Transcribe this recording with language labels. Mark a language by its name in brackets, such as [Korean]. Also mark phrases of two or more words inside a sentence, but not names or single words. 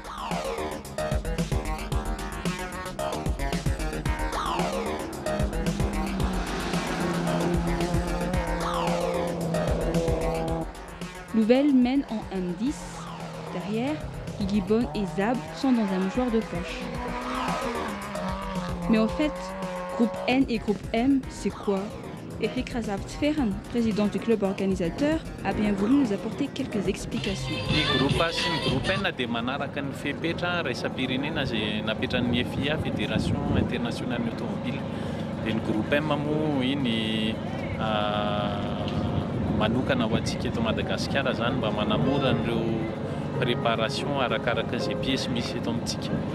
[French] Louvel mène en M10. Derrière, Gibbon et Zab sont dans un mouchoir de poche. Mais en fait, groupe N et groupe M, c'est quoi? Eric Razavtferen, président du club organisateur, a bien voulu nous apporter quelques explications. [Malagasy] Ny groupe sy ny groupe N dia manaraka ny fepetra raisam-pirenena izay napetran'ny FIA, Fédération Internationale Automobile. Dia ny groupe M moa iny manokana ho antsika eto Madagasikara zany mba manamora an'ireo préparation arakaraka izay pièces misy eto amintsika.